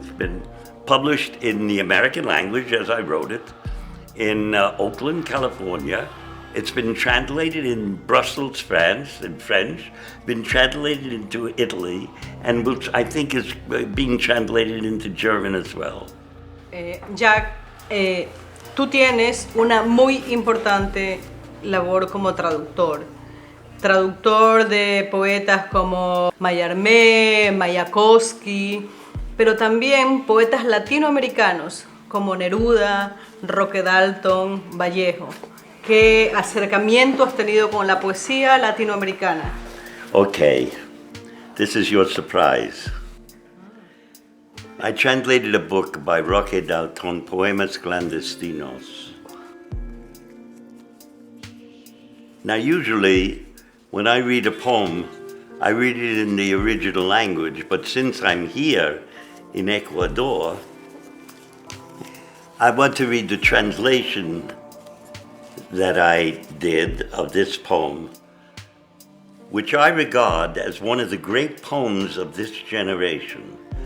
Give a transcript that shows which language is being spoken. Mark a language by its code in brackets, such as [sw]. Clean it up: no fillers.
[en] It's been published in the American language as I wrote it, in Oakland, California. It's been translated in Brussels, France, in French, been translated into Italy, and which I think is being translated into German as well. [es] Jack, tú tienes una muy importante labor como traductor. Traductor de poetas como Mallarmé, Mayakovsky, pero también poetas latinoamericanos como Neruda, Roque Dalton, Vallejo. ¿Qué acercamiento has tenido con la poesía latinoamericana? [en] Okay, this is your surprise. I translated a book by Roque Dalton, Poemas Clandestinos. Now usually, when I read a poem, I read it in the original language, but since I'm here in Ecuador, I want to read the translation that I did of this poem, which I regard as one of the great poems of this generation.